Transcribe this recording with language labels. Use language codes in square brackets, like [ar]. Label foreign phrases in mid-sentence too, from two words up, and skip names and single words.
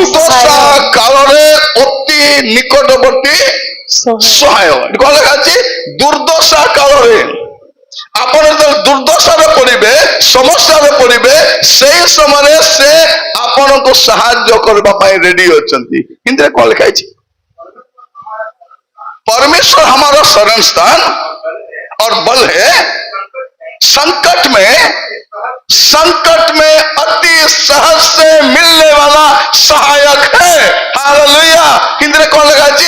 [or] ଦୁର୍ଦ୍ଦଶା କାଳରେ ଅତି ନିକଟବର୍ତ୍ତୀ ସହାୟ। କଣ ଲେଖା ଅଛି? ଦୁର୍ଦ୍ଦଶା କାଳରେ। ଆପଣ ଯେତେବେଳେ ଦୁର୍ଦ୍ଦଶାରେ ପଡିବେ, ସମସ୍ୟାରେ ପଡିବେ, ସେଇ ସମୟରେ ସେ ଆପଣଙ୍କୁ ସାହାଯ୍ୟ କରିବା ପାଇଁ ରେଡି ଅଛନ୍ତି। ହିନ୍ଦୀରେ କଣ ଲେଖା ହେଇଛି? [hi] परमेश्वर हमारा शरण स्थान और बल है, संकट में अति सहज से मिलने वाला सहायक है। हालेलुया। हिंदी में कौन लगा जी?